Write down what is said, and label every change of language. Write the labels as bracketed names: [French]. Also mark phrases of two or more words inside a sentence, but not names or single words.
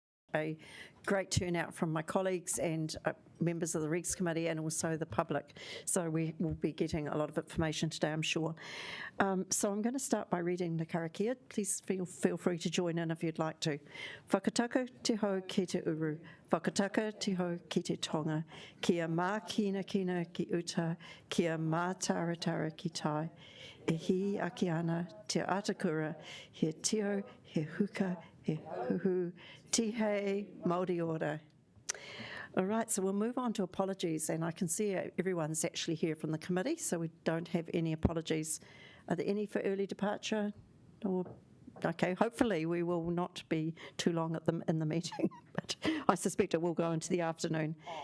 [English] a great turnout from my colleagues and members of the Regs Committee and also the public. So we will be getting a lot of information today, I'm sure. So I'm going to start by reading the karakia. Please feel free to join in if you'd like to. [Māori] Whakataka te hau ki te uru, whakataka te hau ki te tonga, kia mā kina kina ki uta, kia mā taratara ki tai, e hi aki ana te atakura, he tio, he huka, he huhu, tihei, Māori ora. [English] All right, so we'll move on to apologies, and I can see everyone's actually here from the committee, so we don't have any apologies. Are there any for early departure? Or, okay, hopefully we will not be too long in the meeting, but I suspect it will go into the afternoon.